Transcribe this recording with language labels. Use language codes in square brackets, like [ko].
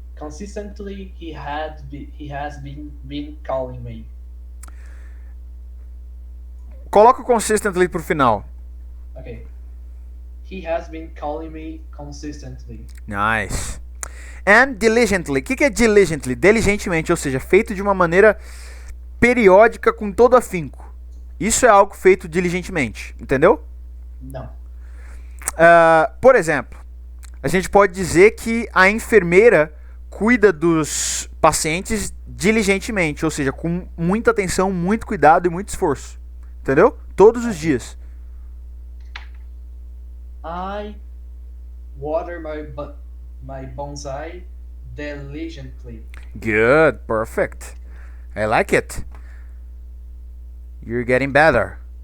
[en] Consistently, he has been calling me. [pt] Coloca o consistently pro final. Okay. [en] He has been calling me consistently. Nice. And diligently. [pt] O que é [en] diligently? [pt] Diligentemente, ou seja, feito de uma maneira periódica com todo afinco. Isso é algo feito diligentemente, entendeu? Não. Por exemplo, a gente pode dizer que a enfermeira cuida dos pacientes diligentemente, ou seja, com muita atenção, muito cuidado e muito esforço. Entendeu? Todos os dias. [en] I water my bonsai diligently. Good, perfect. I like it. You're getting better.